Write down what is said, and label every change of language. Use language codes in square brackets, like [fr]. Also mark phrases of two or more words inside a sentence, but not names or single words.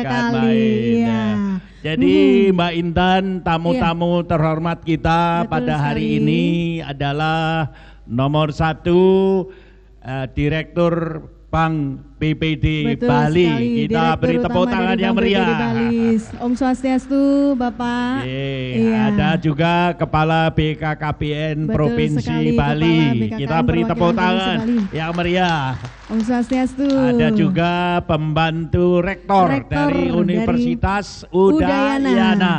[id] sekali. main, Iya. Jadi Mbak Intan, tamu-tamu terhormat kita Betul pada hari sekali. ini adalah nomor 1 Direktur Bank BPD Betul Bali. sekali. Kita Direktur beri tepuk utama tangan dari yang Bank BPD meriah. Bali. [ban] Om Swastiastu, [id] Bapak. Iya. Ada juga Kepala BKKBN Betul Provinsi sekali, Bali. Kepala BKKBN Kita beri tepuk Perwakilan tangan Provinsi Bali. yang meriah. [ban] Om Swastiastu. [id] Ada juga pembantu rektor dari Universitas Udayana.